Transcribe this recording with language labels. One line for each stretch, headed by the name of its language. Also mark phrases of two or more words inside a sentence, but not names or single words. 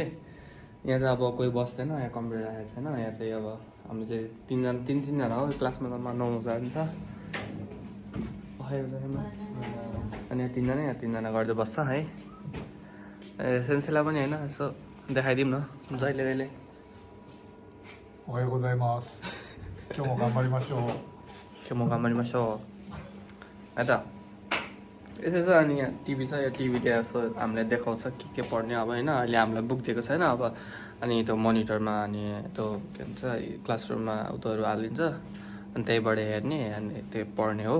Nepali: यहाँ चाहिँ अब कोही बस्दैन, यहाँ कम्प्युटर आएको छैन। यहाँ चाहिँ अब हामी चाहिँ तिनजना हो क्लासमा। त 9 जान्छ, अनि यहाँ तिनजना गर्दै बस्छ है। सेन्सेलाई पनि होइन यसो देखाइदिउँ न जहिले।
Japanese: おはようございます。今日も頑張りましょう。
Nepali: है त। यसो छ। अनि यहाँ टिभी छ, यो टिभीले यसो हामीलाई देखाउँछ के पढ्ने अब होइन। अहिले हामीलाई बुक दिएको छैन अब। अनि त्यो मोनिटरमा अनि त्यो के भन्छ क्लासरुममा उतोहरू हालिदिन्छ, अनि त्यहीबाट हेर्ने अनि त्यो पढ्ने हो।